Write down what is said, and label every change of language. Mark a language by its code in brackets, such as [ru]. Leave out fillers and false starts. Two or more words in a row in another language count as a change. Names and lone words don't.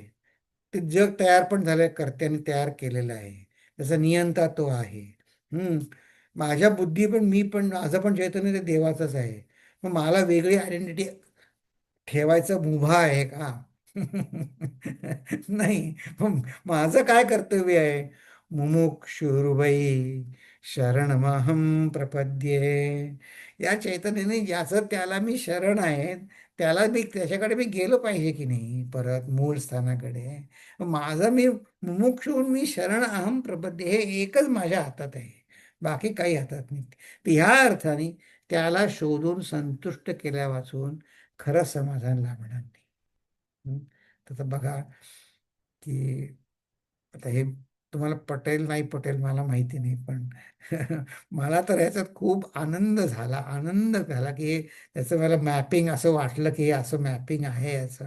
[mr] ते जग तयार पण झालंय, कर्त्याने तयार केलेलं आहे. त्याचा नियंता तो आहे. माझ्या बुद्धी पण मी पण माझं पण चैतन्य ते देवाचंच आहे. मग मला वेगळी आयडेंटिटी ठेवायचं मुभा आहे का. नाही. मग माझं काय कर्तव्य आहे. [sa] मुमुक्षुर्वै शरणमहं प्रपद्ये. [mr] या चैतन्याने ज्याचं त्याला मी शरण आहे त्याच्याकडे मी गेलो पाहिजे की नाही परत मूळ स्थानाकडे. माझं मी मुमुक्षु होऊन मी [sa] शरण अहम प्रपद्ये [mr] हे एकच माझ्या हातात आहे, बाकी काही हातात नाही. तर ह्या अर्थाने त्याला शोधून संतुष्ट केल्या वाचून खरं समाधान लाभणार नाही. तर बघा की आता हे तुम्हाला पटेल नाही पटेल मला माहिती नाही, पण मला तर याच्यात खूप आनंद झाला की त्याचं मला मॅपिंग असं वाटलं की हे असं मॅपिंग आहे याचं.